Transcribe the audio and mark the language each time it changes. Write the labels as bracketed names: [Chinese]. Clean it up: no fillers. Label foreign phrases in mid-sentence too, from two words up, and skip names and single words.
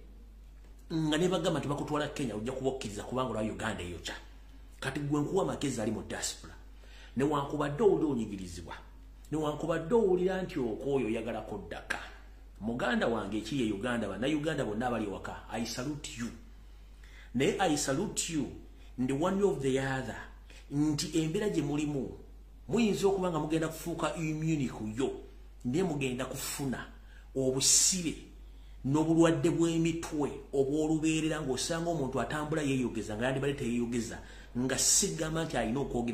[Ganda] nga ne bagamba tebakutwala Kenya ojja kubakkiriza kubanga olwa Uganda eyokya kati gwe nkuwa amagezi ali mu diaspora newankubadde owulira onyigirizibwa newankubadde owulira nti okwoyo oyagala kuddaka muganda wange ekiye Uganda bannayuganda bonna abali waka [English] I salute you [Ganda] naye [English] I salute [Ganda] you ndi [English] one of the other [Ganda] nti embeera gye mulimu muyinza okuba nga mugenda kufuuka immune ku yo naye mugenda kufuna obusibe n'obulwadde bw'emitwe obw'olubeerera ng'osanga omuntu atambula yeeyogeza nga yandibadde teyeeyogeza nga sigamba nti alina okwogera